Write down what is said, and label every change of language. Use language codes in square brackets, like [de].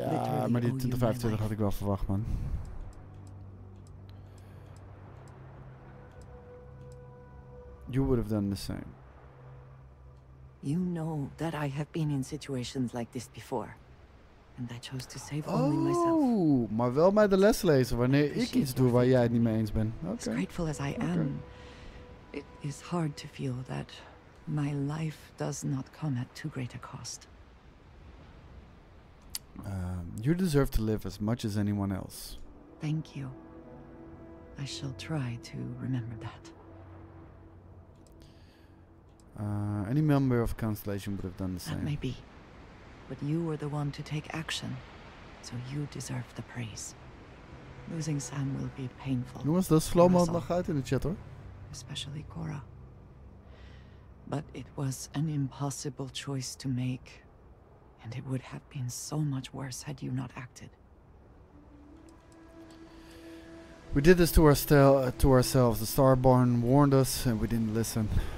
[nl] Ja, maar die 2025 had ik wel verwacht, man. [en] You would have done the same. You know that I have been in situations like this before. And I chose to save only myself. [nl] Oh, maar wel mij de les lezen wanneer ik iets doe waar jij het niet mee eens bent. [en] As grateful as I am, it is hard to feel that my life does not come at too great a cost. You deserve to live as much as anyone else. Thank you. I shall try to remember that. Any member of Constellation would have done the same. That may be. But you were the one to take action, so you deserve the praise. Losing Sam will be painful. [nl] Jongens, dat is slow-mo nog uit in de chat, hoor. [en] Especially Cora. But it was an impossible choice to make. And it would have been so much worse had you not acted. We did this to ourselves. The Starborn warned us and we didn't listen.